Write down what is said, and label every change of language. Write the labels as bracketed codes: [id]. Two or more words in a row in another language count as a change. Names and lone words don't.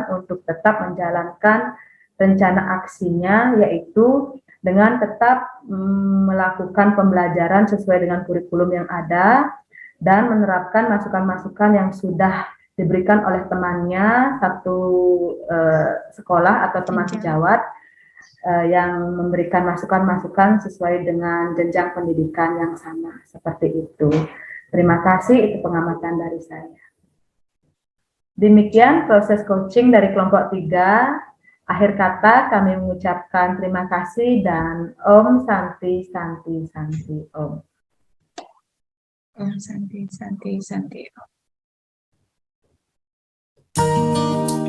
[id] untuk tetap menjalankan rencana aksinya, yaitu dengan tetap melakukan pembelajaran sesuai dengan kurikulum yang ada dan menerapkan masukan-masukan yang sudah diberikan oleh temannya satu sekolah atau teman sejawat yang memberikan masukan-masukan sesuai dengan jenjang pendidikan yang sama, seperti itu. Terima kasih, itu pengamatan dari saya. Demikian proses coaching dari kelompok 3. Akhir kata kami mengucapkan terima kasih dan [sa] Om Santi Santi Santi Om. Om Santi Santi Santi Om.